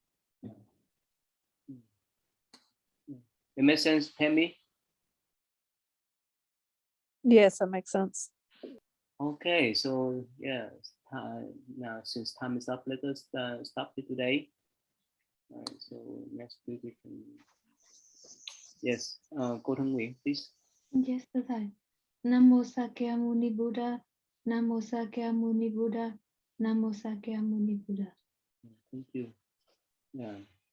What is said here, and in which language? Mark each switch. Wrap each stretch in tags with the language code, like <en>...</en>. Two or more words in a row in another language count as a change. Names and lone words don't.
<en>It makes sense, Tammy? Yes, that makes sense. Okay, so yeah, now since time is up, let us stop it today. All right, so next week we can Yes, cô Thân Nguyễn, please.</en> <vi>Yes, thưa thầy. Nam mô Sakyamuni Buddha. Nam mô Sakyamuni Buddha. Nam mô Sakyamuni Buddha.</vi> <en>Thank you. Yeah.</en>